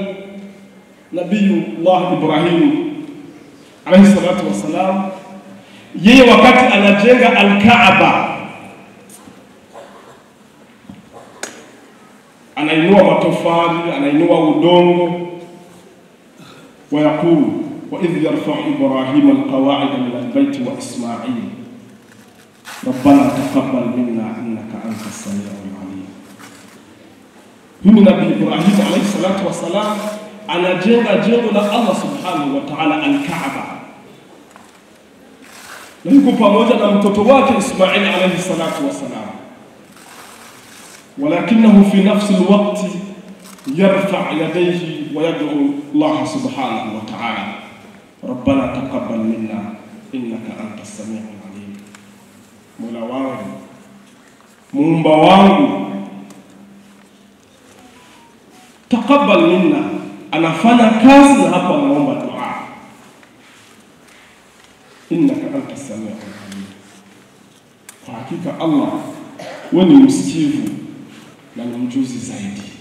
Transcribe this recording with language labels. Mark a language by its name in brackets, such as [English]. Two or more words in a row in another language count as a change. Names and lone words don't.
[Swahili] Nabiyullah Ibrahim [Arabic] عليه الصلاة والسلام, [Swahili] yeye wakati anajenga al-Kaaba anainua matofali, anainua udongo, [Arabic] ويقول وإذ يرفع إبراهيم القواعد من البيت وإسماعيل ربنا تقبل منا إنك أنت السميع العليم. [Swahili] Huyu Nabii Ibrahim [Arabic] عليه الصلاة والسلام [Swahili] anajenga jengo la Allah [Arabic] سبحانه وتعالى, [Swahili] al-Kaaba, na yuko pamoja na mtoto wake Ismail [Arabic] عليه الصلاة والسلام. ولكنه في نفس الوقت يرفع يديه ويدعو الله سبحانه وتعالى ربنا تقبل منا إنك أنت السميع العليم. [Swahili] مولا wangu, muumba wangu, [Arabic] تقبل منا, [Swahili] anafanya kazi na hapa anaomba dua, [Arabic] إنك أنت السميع العليم. [Swahili] Kwa hakika Allah wewe ni msikivu na ni mjuzi zaidi.